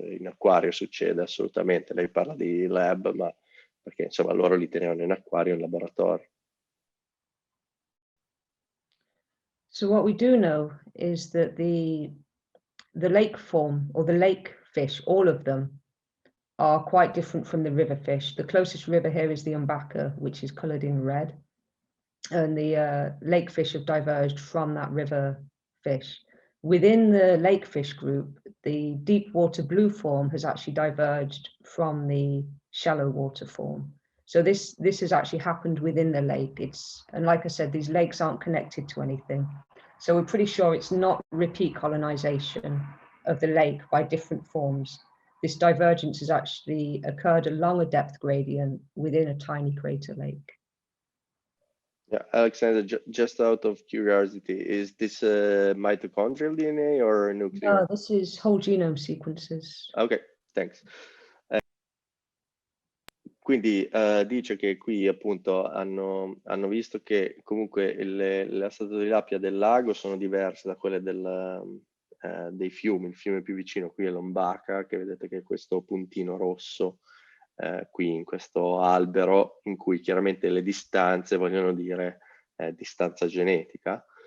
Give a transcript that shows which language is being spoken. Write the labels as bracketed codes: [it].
[it] In acquario succede assolutamente, lei parla di lab, ma perché insomma loro li tenevano in acquario in laboratorio. [en] So what we do know is that the lake form or the lake fish, all of them, are quite different from the river fish. The closest river here is the Umbaka, which is colored in red. And the lake fish have diverged from that river fish. Within the lake fish group, the deep water blue form has actually diverged from the shallow water form. So this has actually happened within the lake. And like I said, these lakes aren't connected to anything. So we're pretty sure it's not repeat colonization of the lake by different forms. This divergence has actually occurred along a depth gradient within a tiny crater lake. Yeah, Alexander, just out of curiosity, is this mitochondrial DNA or nuclear? No, this is whole genome sequences. Ok, thanks. [it] Quindi dice che qui appunto hanno visto che comunque le Astatotilapia del lago sono diverse da quelle dei fiumi. Il fiume più vicino qui è l'Ombaka, che vedete che è questo puntino rosso qui in questo albero, in cui chiaramente le distanze vogliono dire distanza genetica,